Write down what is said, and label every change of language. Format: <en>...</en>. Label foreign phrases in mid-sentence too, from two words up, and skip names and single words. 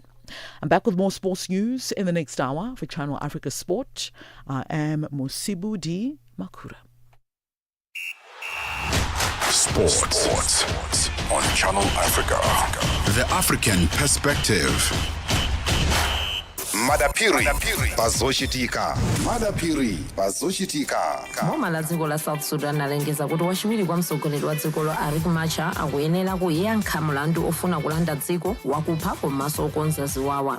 <en>I'm back with more sports news in the next hour for Channel Africa Sport. I am Mosibu Di Makura. Sports on Channel Africa. The African perspective.</en> <ny>Madapiri bazoshitika. Madapiri bazoshitika. Boma la dziko la South Sudan alengeza kuti wachiwiri kwa mtsogoleri wa dzikolo Riek Machar akuyenera kuyankha mlandu ofuna kulanda dziko wakupha komanso okonza ziwawa.</ny>